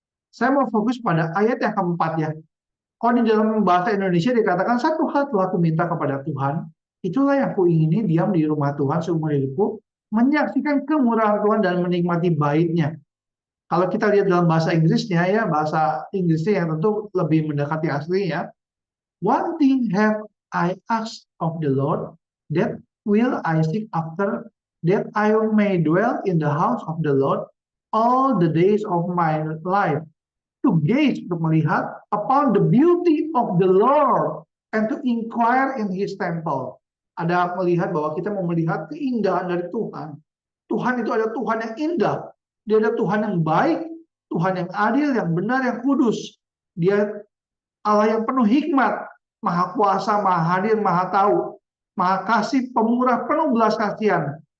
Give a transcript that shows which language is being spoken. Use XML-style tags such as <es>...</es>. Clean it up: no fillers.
<id>Saya mau fokus pada ayat yang keempat ya. Kalau di dalam bahasa Indonesia dikatakan satu hal telah kuminta kepada Tuhan, itulah yang kuingini, diam di rumah Tuhan seumur hidupku, menyaksikan kemurahan Tuhan dan menikmati bait-Nya. Kalau kita lihat dalam bahasa Inggrisnya ya, bahasa Inggrisnya yang tentu lebih mendekati aslinya.</id> <en>One thing have I asked of the Lord, that will I seek after, that I may dwell in the house of the Lord all the days of my life, to gaze,</en> <id>untuk melihat,</id> <en>upon the beauty of the Lord, and to inquire in His temple.</en> <id>Ada melihat bahwa kita mau melihat keindahan dari Tuhan. Tuhan itu ada Tuhan yang indah. Dia ada Tuhan yang baik, Tuhan yang adil, yang benar, yang kudus. Dia Allah yang penuh hikmat, maha kuasa, maha hadir, maha tahu, maha kasih, pemurah, penuh belas kasihan.</id>